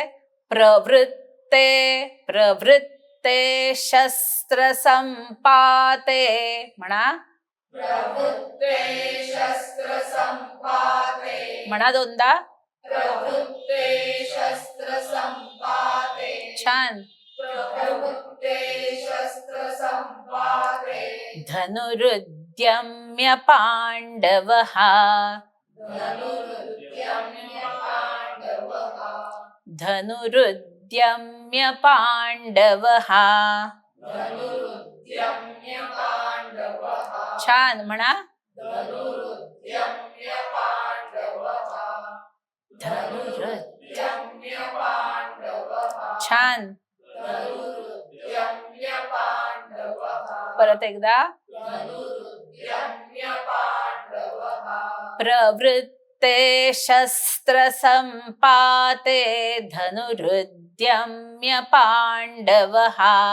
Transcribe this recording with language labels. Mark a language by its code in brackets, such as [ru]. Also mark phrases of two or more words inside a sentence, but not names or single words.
[sa] प्रवृत्ते प्रवृत्ते शस्त्र संपाते. [mr] म्हणा. म्हणा दोनदा. छान. [sa] धनुरुद्यम्य पांडवहा. धनुरुद्यम्य पांडवहा. [mr] छान म्हणा. छान. परत एकदा. [sa] प्रवृत्ते शस्त्र संपाते धनुरुद्यम्य पांडवहा.